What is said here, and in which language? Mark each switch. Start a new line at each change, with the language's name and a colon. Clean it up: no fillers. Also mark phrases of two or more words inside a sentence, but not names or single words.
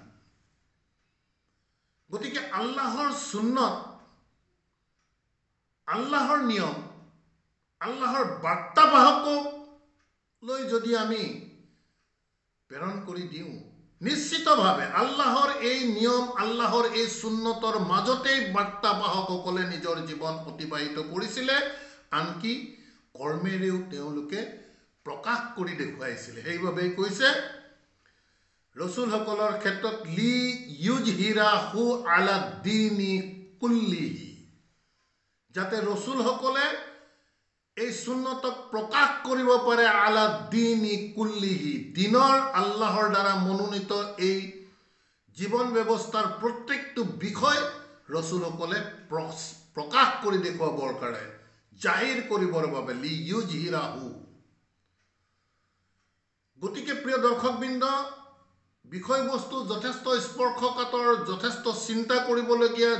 Assamese: গতিকে আল্লাহৰ সুন্নত, আল্লাহৰ নিয়ম, আল্লাহৰ বাৰ্তাবাহকক লৈ যদি আমি প্ৰেৰণ কৰি দিওঁ, নিশ্চিতভাৱে আল্লাহৰ এই নিয়ম, আল্লাহৰ এই সুন্নতৰ মাজতেই বাৰ্তাবাহকসকলে নিজৰ জীৱন অতিবাহিত কৰিছিলে। আনকি কৰ্মেৰেও তেওঁলোকে প্ৰকাশ কৰি দেখুৱাইছিলে। সেইবাবেই কৈছে ৰসুলসকলৰ ক্ষেত্ৰত
Arabic: ليظهره على الدين كله,
Assamese: যাতে ৰসুলসকলে এই সুন্নতক প্ৰকাশ কৰিব পাৰে
Arabic: على الدين كله,
Assamese: দিনৰ আল্লাহৰ দ্বাৰা মনোনীত এই জীৱন ব্যৱস্থাৰ প্ৰত্যেকটো বিষয় ৰসুলসকলে প্ৰকাশ কৰি দেখুৱাবৰ কাৰণে, জাহিৰ কৰিবৰ বাবে
Arabic: ليظهره.
Assamese: গতিকে প্ৰিয় দৰ্শকবৃন্দ, বিষয়বস্তু যথেষ্ট স্পৰ্শকাতৰ, যথেষ্ট চিন্তা কৰিবলগীয়া।